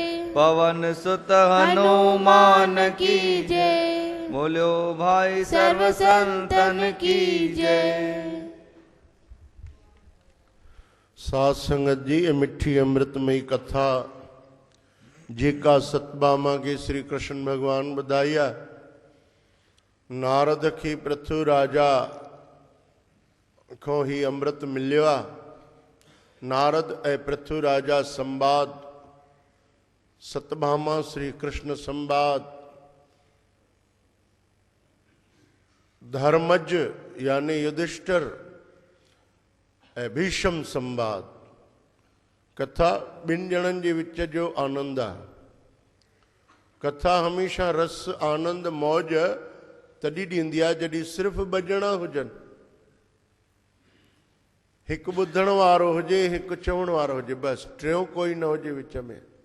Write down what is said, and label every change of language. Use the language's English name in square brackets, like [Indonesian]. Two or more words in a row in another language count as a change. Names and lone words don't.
[Hindi] पवन सुत हनुमान की जय। बोलो भाई सर्व संतन की जय। [Sindhi] साध संगत जी, ये मिठी अमृतमयी कथा जेका सतभामा के श्री कृष्ण भगवान ॿुधाई आहे। नारद खे पृथु राजा खां ही अमृत मिलियो आहे। नारद ऐं पृथु राजा संवाद, सतभामा श्री कृष्ण संवाद, धर्मज यानी युधिष्ठिर ऐं भीष्म संवाद। कथा ॿिनि ॼणनि जे विच जो आनंद आहे। कथा हमेशह रस आनंद मौज तॾहिं ॾींदी आहे जॾहिं सिर्फ़ु ॿ ॼणा हुजनि। हिकु ॿुधण वारो हुजे, हिकु चवण वारो हुजे, बसि टियों कोई न हुजे विच में।